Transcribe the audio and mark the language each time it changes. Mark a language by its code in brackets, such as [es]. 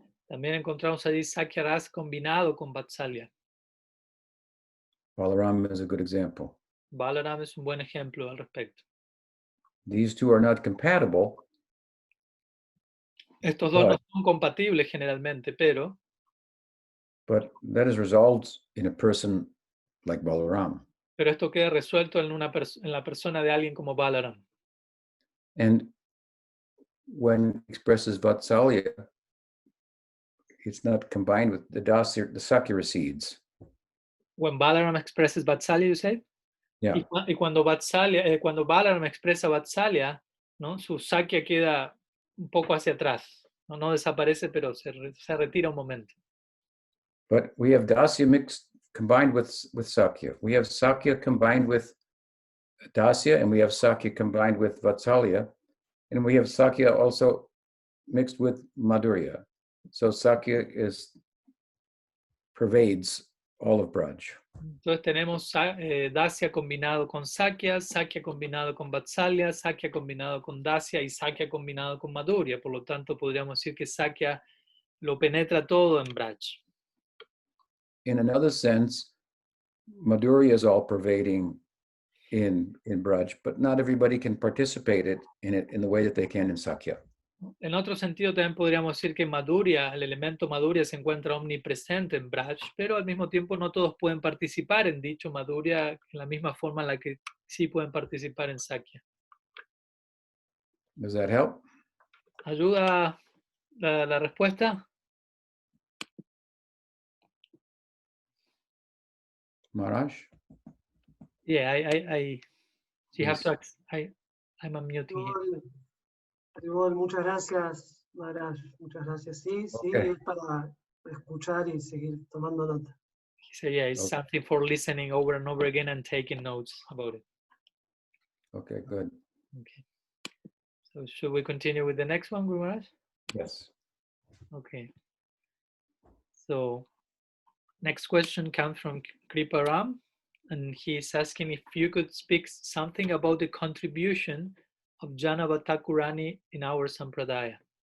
[es] También encontramos allí Sakhya Ras combinado con Vatsalya. [en] Balaram is a good example. [es] Balaram es un buen ejemplo al respecto. [en] These two are not compatible. [es] Estos dos no son compatibles generalmente, [en] but that is resolved in a person like Balaram. [es] Pero esto queda resuelto en la persona de alguien como Balaram. [en] And when expresses Vatsalya, it's not combined with the Sakhya recedes. When Balaram expresses Vatsalya, you say? Yeah. [es] Y cuando Balaram expresa Vatsalya, ¿no? Su Sakhya queda un poco hacia atrás. No desaparece, pero se retira un momento. [en] But we have Dasya combined with Sakhya. We have Sakhya combined with Dasya, and we have Sakhya combined with Vatsalya, and we have Sakhya also mixed with Madhurya. So Sakhya pervades all of Braj. [es] Entonces tenemos Dasya combinado con Sakhya, Sakhya combinado con Vatsalya, Sakhya combinado con Dasya y Sakhya combinado con Madhurya. Por lo tanto, podríamos decir que Sakhya lo penetra todo en Braj. [en] In another sense, Madhurya is all pervading in Braj, but not everybody can participate in it in the way that they can in Sakhya. [es] En otro sentido, también podríamos decir que Madhurya, el elemento Madhurya se encuentra omnipresente en Braj, pero al mismo tiempo no todos pueden participar en dicho Madhurya en la misma forma en la que sí pueden participar en Sakhya. [en] Does that help? [es] ¿Ayuda la respuesta? [en] Maharaj? Yeah, you have Yes. to, I'm unmuting here. [es] Igual, muchas gracias, Maharaj. Muchas gracias. Sí, [en] Okay. [es] es para escuchar y seguir tomando nota. [en] He said, yeah, it's something for listening over and over again and taking notes about it. Okay, good. Okay. So should we continue with the next one, Guru Maharaj? Yes. Okay. So next question comes from Kriparam, and he's asking if you could speak something about the contribution of Janava Thakurani in our Sampradaya.